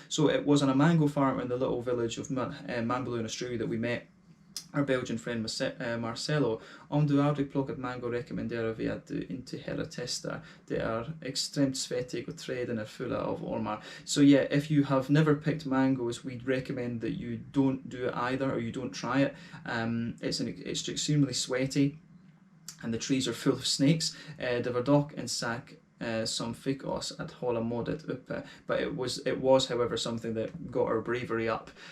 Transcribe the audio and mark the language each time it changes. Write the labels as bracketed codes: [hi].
[en] So it was on a mango farm in the little village of Malibu in Australia that we met our Belgian friend Marcelo. [sv] Om du aldrig plockat mango rekommenderar vi att du inte heller testar. Det är extremt svettig och träden är fulla av ormar. [en] So yeah, if you have never picked mangoes, we'd recommend that you don't do it either, or you don't try it. It's extremely sweaty, and the trees are full of snakes. [sv] Det var dock en sak som fick oss att hålla modet uppe, [en] but it was however something that got our bravery up.